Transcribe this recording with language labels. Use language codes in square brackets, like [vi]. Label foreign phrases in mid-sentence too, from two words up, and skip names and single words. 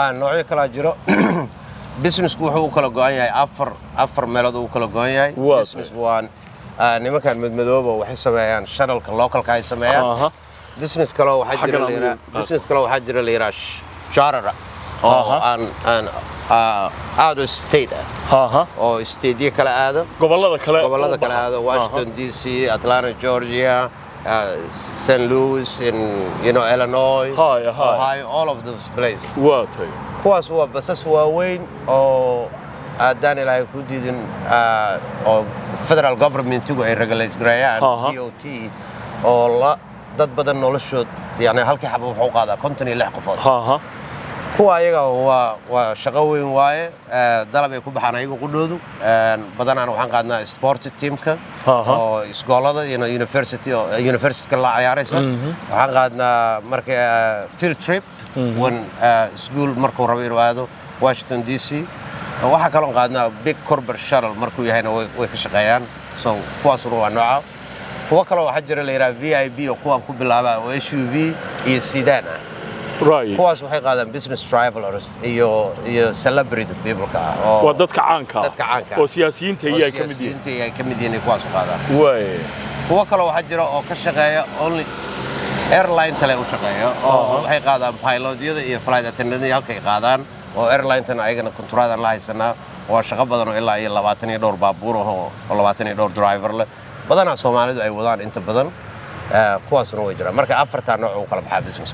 [so] noocyo kala jiro businessku wuxuu u kala go'an yahay afar meelood uu kala go'an yahay [en] business one [so] nimankan madmadooba waxay sameeyaan shuttle-ka local-ka ay sameeyaan business kale waxaa jira la yiraahdo charter oo aan [en] out of state [so] oo state kala aado gobolada kale aado Washington DC Atlanta Georgia St. [en] Louis, in Illinois, Ohio, all of those places. [so] waatay kuwaas waa basas waaweyn oo aadaan ilaahay ku diidin oo [en] federal governmentigu [so] ay regulate gareeyaan DOT oo dad badan noloshood yani halkii xabo wuxuu qaadaa 56 qofood kuwa ayaga waa shaqo weyn waaye dalab ay ku baxaan ayaga qudhoodu badanaan waxaan qaadnaa [en] sport teamka [so] oo iskoolada university la ciyaaraysa waxaan qaadnaa marka [en] field trip when school [so] markuu rabo inuu aado Washington DC waxa kale oo qaadnaa [en] big corporate shuttle [so] markuu yahayna way ka shaqeeyaan so kuwaasuna waa nooca kuwa kale waxa jira la yiraahdo VIP oo kuwan ku bilaaba oo SUV iyo sedan right kuwaas waxay qaadaan [en] business travelers [so] iyo [en] celebrity people [so] ka oo dadka caanka oo siyaasiyiinta ay ka mid yihiin kuwaas qaadaan way kuwa kale waxa jira oo ka shaqeeya [en] only airline [so] tale u shaqeeyo oo waxay qaadaan pilotyada iyo [en] flight attendants [so] halkay qaadaan oo airline tan ayagana kontraada la haysanaa oo shaqo badan oo ilaa iyo 20 iyo dhowr baabuur oo 20 iyo dhowr driver leh badana Soomaalidu ay wadaan inta badan kuwaasuna way jiraan marka afarta nooc oo kala baxaa business